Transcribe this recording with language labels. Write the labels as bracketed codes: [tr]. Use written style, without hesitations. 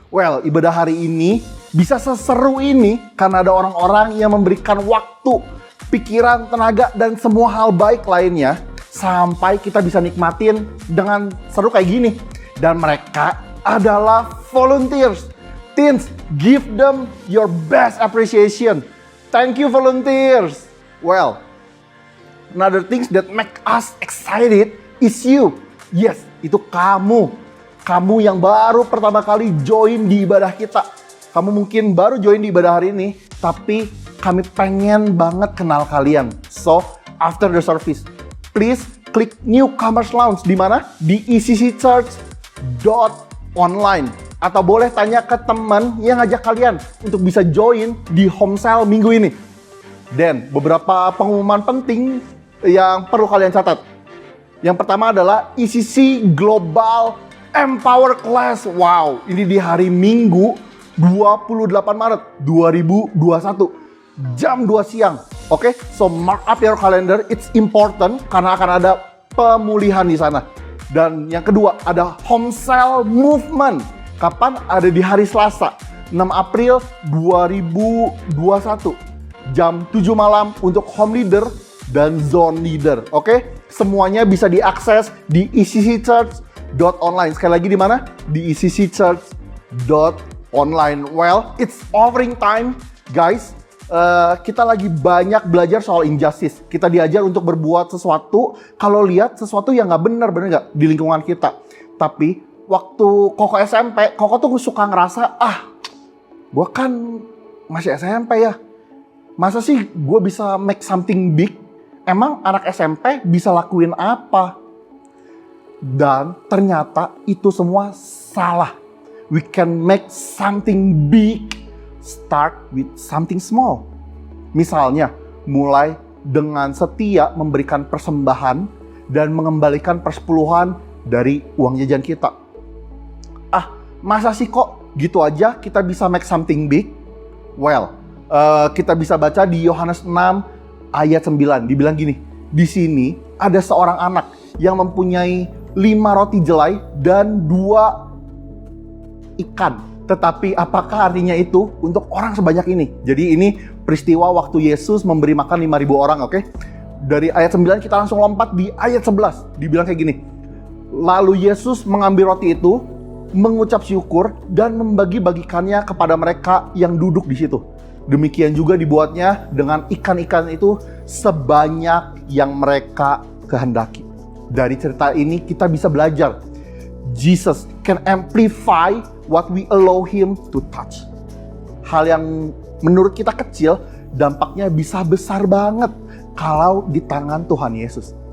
[id] Well, ibadah hari ini bisa seseru ini karena ada orang-orang yang memberikan waktu, pikiran, tenaga, dan semua hal baik lainnya sampai kita bisa nikmatin dengan seru kayak gini. Dan mereka adalah volunteers. [en] Teens, give them your best appreciation. Thank you, volunteers. Well, another things that make us excited is you. [id] Yes, itu kamu. Kamu yang baru pertama kali join di ibadah kita. Kamu mungkin baru join di ibadah hari ini, tapi kami pengen banget kenal kalian. [en] So, after the service, please klik Newcomers Lounge. [id] Di mana? Di ecchurch.online. Atau boleh tanya ke teman yang ngajak kalian untuk bisa join di home cell minggu ini. Dan beberapa pengumuman penting yang perlu kalian catat. Yang pertama adalah ECC Global Empower Class. Wow, ini di hari Minggu 28 Maret 2021 jam 2 siang. Oke, [en] so mark up your calendar, it's important [id] karena akan ada pemulihan di sana. Dan yang kedua ada Home Cell Movement. Kapan? Ada di hari Selasa 6 April 2021 jam 7 malam untuk home leader dan zone leader. Oke, semuanya bisa diakses di ecchurch.online. Sekali lagi di mana? Di ecchurch.online. [en] Well, it's offering time, guys. [id] Kita lagi banyak belajar soal injustice. Kita diajar untuk berbuat sesuatu kalau lihat sesuatu yang nggak benar nggak di lingkungan kita. Tapi waktu Koko SMP, Koko tuh suka ngerasa, gue kan masih SMP ya. Masa sih gue bisa [en] make something big? [id] Emang anak SMP bisa lakuin apa? Dan ternyata itu semua salah. [en] We can make something big, start with something small. [id] Misalnya, mulai dengan setia memberikan persembahan dan mengembalikan persepuluhan dari uang jajan kita. Masa sih kok gitu aja kita bisa [en] make something big? [id] Well, kita bisa baca di Yohanes 6 ayat 9. Dibilang gini, di sini ada seorang anak yang mempunyai 5 roti jelai dan 2 ikan. Tetapi apakah artinya itu untuk orang sebanyak ini? Jadi ini peristiwa waktu Yesus memberi makan 5.000 orang, oke? Dari ayat 9 kita langsung lompat di ayat 11. Dibilang kayak gini. Lalu Yesus mengambil roti itu, mengucap syukur dan membagi-bagikannya kepada mereka yang duduk di situ. Demikian juga dibuatnya dengan ikan-ikan itu sebanyak yang mereka kehendaki. Dari cerita ini kita bisa belajar. [en] Jesus can amplify what we allow him to touch. [id] Hal yang menurut kita kecil, dampaknya bisa besar banget kalau di tangan Tuhan Yesus.